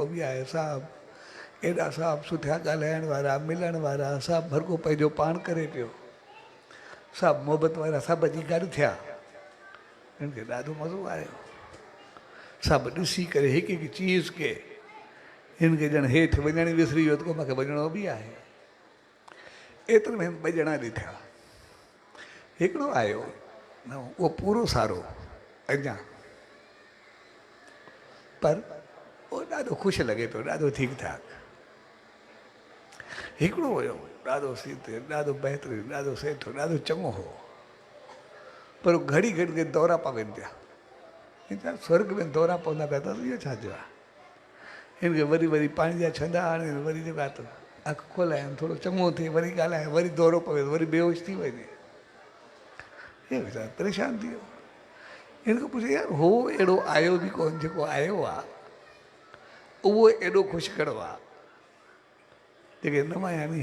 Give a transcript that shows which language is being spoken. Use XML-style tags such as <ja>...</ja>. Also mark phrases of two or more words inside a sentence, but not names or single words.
<sd>बि आहे सभु एॾा सभु सुठा ॻाल्हाइण वारा मिलण वारा सभु भरको पंहिंजो पाण करे पियो सभु मोहबत वारा सभु अची गॾु थिया हिन खे ॾाढो मज़ो आयो सभु ॾिसी करे हिकु हिकु चीज़ खे हिन खे ॼण हेठि वञण विसरी वियो त को मूंखे वञिणो बि आहे एतिरे में 2 ॼणा ॾिठा हिकिड़ो आयो न उहो पूरो सारो अञा पर उहो ॾाढो ख़ुशि लॻे पियो ॾाढो ठीकु ठाक हिकिड़ो हुयो ॾाढो सीते ॾाढो बहितरीनु ॾाढो सेठो ॾाढो चङो हो पर घड़ी घड़ी के दौरा पवनि पिया स्वर्ग में दौरा पवंदा पिया त इहो छा थियो आहे हिनखे वरी वरी पाणी जा छंदा आणे वरी जेको आहे त अखि खोलाइनि थोरो चङो थिए वरी ॻाल्हाए वरी दौरो पवे वरी बेहोश थी वञे हे वीचारो परेशान थी वियो। हिन खां पुछे यार हो अहिड़ो आयो बि कोन जेको आयो आहे उहो एॾो ख़ुशि कहिड़ो आहे जेके न आया आहिनि।</sd>